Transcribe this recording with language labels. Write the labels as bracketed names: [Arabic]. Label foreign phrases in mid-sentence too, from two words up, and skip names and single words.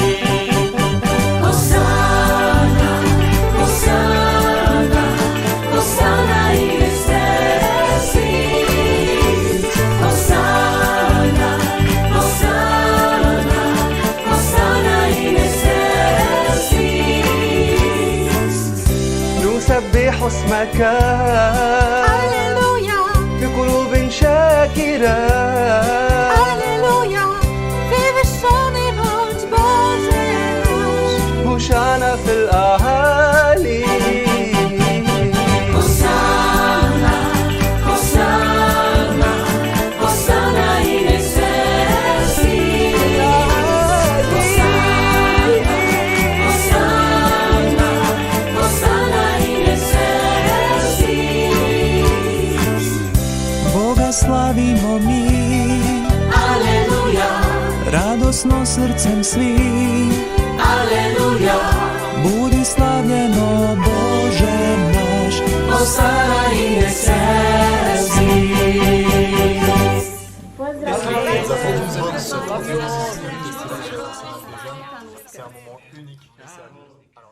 [Latin] Hosanna, Hosanna, Hosanna in excelsis. Hosanna, Hosanna, Hosanna in excelsis. [Arabic] نسبح اسمك Halleluja, بقلوب شاكرة Halleluja. [German] Wir beschwören und Boden. [Arabic] هوشعنا في الأعالي [Latin] Hosanna, Hosanna, Hosanna in excelsis. Hosanna, Hosanna, Hosanna in excelsis. [Croatian] Boga slavimo mi, Alleluja, radosno srcem svi, Alleluja. budi slavljeno Bože naš. [Latin] Hosanna in excelsis. [French] C'est un moment unique.